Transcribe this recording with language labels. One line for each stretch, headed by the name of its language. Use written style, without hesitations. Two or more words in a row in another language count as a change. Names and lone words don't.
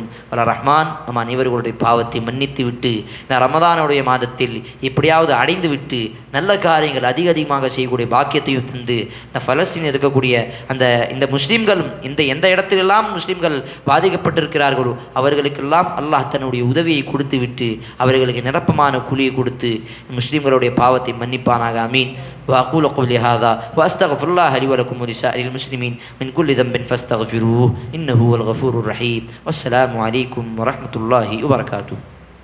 Tamil: வல்ல ரஹ்மான் நம் அனைவர்களுடைய பாவத்தை மன்னித்து விட்டு இந்த ரமதானுடைய மாதத்தில் எப்படியாவது அடைந்து விட்டு நல்ல காரியங்கள் அதிகமாக செய்யக்கூடிய பாக்கியத்தையும் தந்து இந்த பலஸ்தீனில் இருக்கக்கூடிய இந்த முஸ்லீம்களும் எந்த இடத்திலெல்லாம் முஸ்லீம்கள் பாதிக்கப்பட்டிருக்கிறார்களோ அவர்களுக்கெல்லாம் அல்லாஹ் தன்னுடைய உதவியை கொடுத்து விட்டு அவர்களுக்கு நிரப்பமான கூலியை கொடுத்து முஸ்லீம்களுடைய பாவத்தை மன்னிப்பானாக. அமீன்.
Arabic: وأقول قولي هذا وأستغفر الله لي ولكم ولسائر المسلمين من كل ذنب فاستغفروه إنه هو الغفور الرحيم. والسلام عليكم ورحمة الله وبركاته.